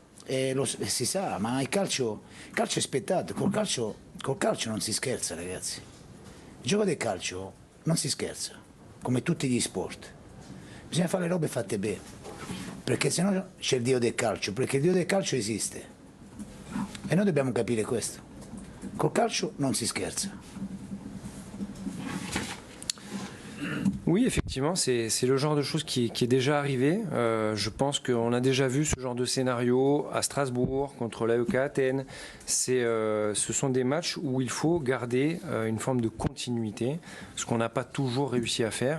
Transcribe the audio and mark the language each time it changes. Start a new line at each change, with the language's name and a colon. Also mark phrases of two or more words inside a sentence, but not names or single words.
Italian: E si sa, ma il calcio è spettacolo, col calcio non si scherza, ragazzi. Il gioco del calcio non si scherza, come tutti gli sport. Bisogna fare le robe fatte bene, perché sennò c'è il dio del calcio, perché il dio del calcio esiste. E noi dobbiamo capire questo. Col calcio non si scherza.
French: Oui, effectivement, c'est le genre de choses qui est déjà arrivé. Je pense qu'on a déjà vu ce genre de scénario à Strasbourg, contre l'AEK Athènes. Ce sont des matchs où il faut garder une forme de continuité, ce qu'on n'a pas toujours réussi à faire.